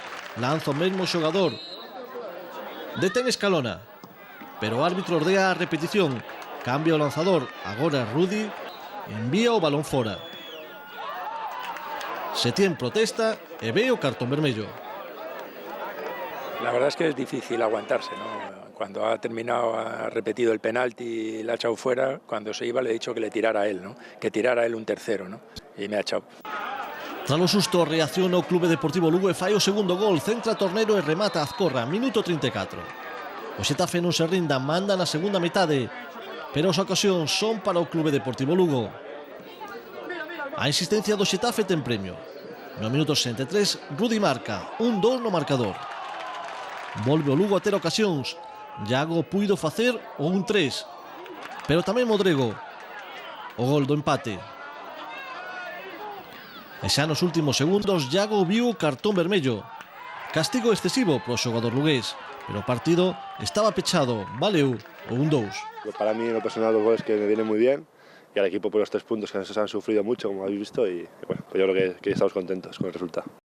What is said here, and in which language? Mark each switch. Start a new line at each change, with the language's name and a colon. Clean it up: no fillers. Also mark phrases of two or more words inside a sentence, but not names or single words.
Galician: Lanza o mesmo xogador. Detén Escalona, pero o árbitro ordea a repetición. Cambia o lanzador, agora Rudi envía o balón fora. Setién protesta e ve o cartón vermello.
Spanish: La verdad es que es difícil aguantarse, ¿no? Cuando ha terminado, ha repetido el penalti y la ha echado fuera, cuando se iba le he dicho que le tirara a él, ¿no? Que tirara a él un tercero, ¿no? Y me ha echado.
Galician: Tras o susto reacciona o Clube Deportivo Lugo e fai o segundo gol, centra Tornero e remata Azcorra, minuto 34. O Xetafe non se rinda, manda na segunda metade, pero as ocasións son para o Clube Deportivo Lugo. A insistencia do Xetafe ten premio. No minuto 63, Rudi marca, 1-2 no marcador. Volve o Lugo a ter ocasións. Iago puido facer o 1-3, pero tamén Modrego, o gol do empate. E xa nos últimos segundos, Iago viu o cartón vermello. Castigo excesivo pro xogador lugués, pero o partido estaba pechado, valeu o 1-2.
Spanish: Para mí, en lo personal, los goles que me vienen muy bien, y al equipo por los 3 puntos que nos han sufrido mucho, como habéis visto, y bueno, pues yo creo que estamos contentos con el resultado.